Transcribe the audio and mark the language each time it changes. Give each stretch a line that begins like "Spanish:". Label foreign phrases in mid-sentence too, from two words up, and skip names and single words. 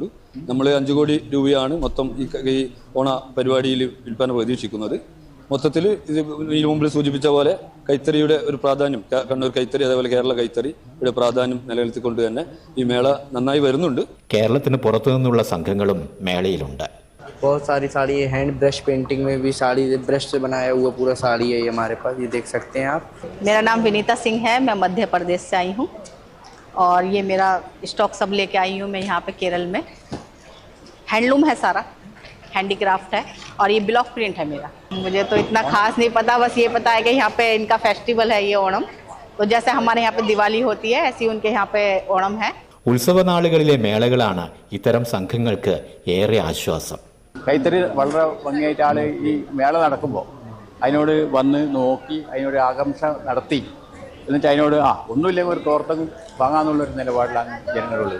Malayalam: നമ്മൾ 5 കോടി രൂപയാണ് മൊത്തം ഈ ഓണ പരിപാടിയിൽ വിൽപ്പന പ്രതീക്ഷിക്കുന്നത്. മൊത്തത്തിൽ ഇത് ഈ മുമ്പിൽ സൂചിപ്പിച്ച പോലെ കൈത്തറിയുടെ ഒരു പ്രാധാന്യം, കണ്ണൂർ കൈത്തറി അതേപോലെ കേരള കൈത്തറിയുടെ പ്രാധാന്യം നിലനിർത്തിക്കൊണ്ട് തന്നെ ഈ മേള നന്നായി വരുന്നുണ്ട്. കേരളത്തിന് പുറത്തു നിന്നുള്ള സംഘങ്ങളും മേളയിലുണ്ട്.
Hindi: बहुत सारी साड़ी है,
English: hand brush painting
Hindi: में भी साड़ी ब्रश से बनाया हुआ पूरा साड़ी है ये हमारे पास, ये देख सकते हैं आप। मेरा नाम विनीता सिंह है, मैं मध्य प्रदेश से आई हूँ और ये मेरा स्टॉक सब लेके आई हूँ मैं यहाँ पे केरल में। हैंडलूम है, सारा हैंडीक्राफ्ट है और ये
English: block print
Hindi: है मेरा। मुझे तो इतना खास नहीं पता, बस ये पता है कि यहाँ पे इनका फेस्टिवल है ये ओणम, तो जैसे हमारे यहाँ पे दिवाली होती है ऐसी उनके यहाँ पे ओणम है।
Malayalam: ഉത്സവ നാളുകളിലെ മേളകളാണ് ഇത്തരം സംഘങ്ങൾക്ക് ഏറെ ആശ്വാസം. കൈത്തറി വളരെ ഭംഗിയായിട്ട് ആൾ ഈ മേള നടക്കുമ്പോൾ അതിനോട് വന്ന് നോക്കി അതിനോട് ആകാംക്ഷ നടത്തി എന്നിട്ട് അതിനോട് ഒന്നുമില്ലെങ്കിൽ ഒരു തോർത്തെങ്കിലും വാങ്ങാമെന്നുള്ളൊരു നിലപാടിലാണ് ജനങ്ങളുള്ളത്.